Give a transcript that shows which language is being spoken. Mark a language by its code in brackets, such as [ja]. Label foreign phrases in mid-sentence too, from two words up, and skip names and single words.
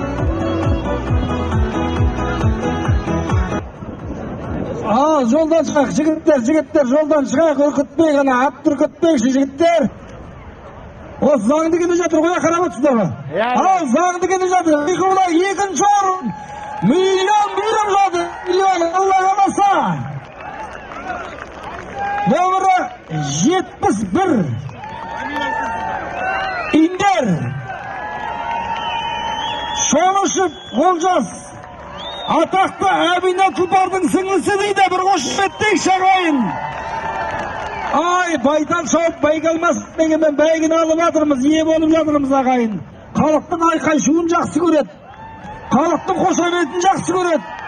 [kk] Ал жолдан шығақ, жігіттер жолдан шығақ, үркітпей ғана, атты үркітпейші жігіттер. Осы заңды келе жатыр, қоя қарап отырсыздар. Ал заңды келе жатыр, екінші орын. Миллион бұйрық жатыр, миллион, Алла қаласа. Номері 71. İnder. Şoğuşup Olcaz. Атақты Әбине Тұлпардың сіңлісі дейді, бір қошеметтей шағайын. Ай, байтан шауып бәйге алмас дегенмен бәйгені алып жатырмыз, ие болып жатырмыз ағайын. Халықтың айқай шуын жақсы көреді. Халықтың қошеметін жақсы көреді.